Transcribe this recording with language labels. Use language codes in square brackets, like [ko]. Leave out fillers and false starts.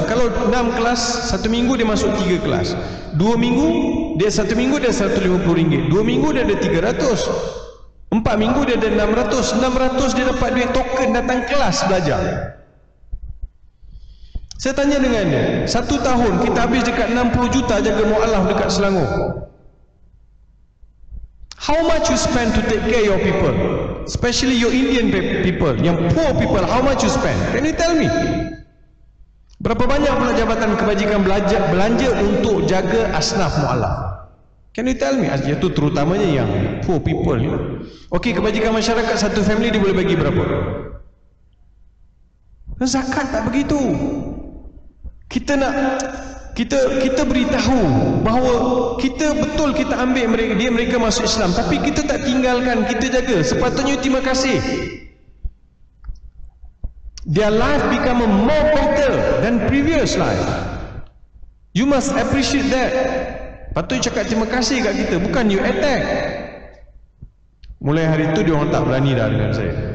[ms] Kalau 6 kelas, 1 minggu dia masuk 3 kelas. 2 minggu, dia 1 minggu dia RM150. 2 minggu dia ada RM300. 4 minggu dia ada RM600. RM600 dia dapat duit token datang kelas belajar. Saya tanya dengan dia, 1 tahun kita habis dekat 60 juta jaga mu'alaf dekat Selangor. [en] How much you spend to take care your people, especially your Indian people, yang poor people? How much you spend? Can you tell me? [ms] Berapa banyak pula jabatan kebajikan belanja untuk jaga asnaf mu'alaf? [en] Can you tell me? [ms] Iaitu terutamanya yang [en] poor people. [ms] Okey, kebajikan masyarakat satu family dia boleh bagi berapa? Zakat tak begitu. Kita nak kita beritahu bahawa kita betul kita ambil mereka masuk Islam, tapi kita tak tinggalkan, kita jaga. Sepatutnya terima kasih. [en] Their life become more better than previous life. You must appreciate that. [ms] Patut cakap terima kasih kat kita, bukan [en] you attack. [ms] Mulai hari itu dia orang tak berani dah dengan saya.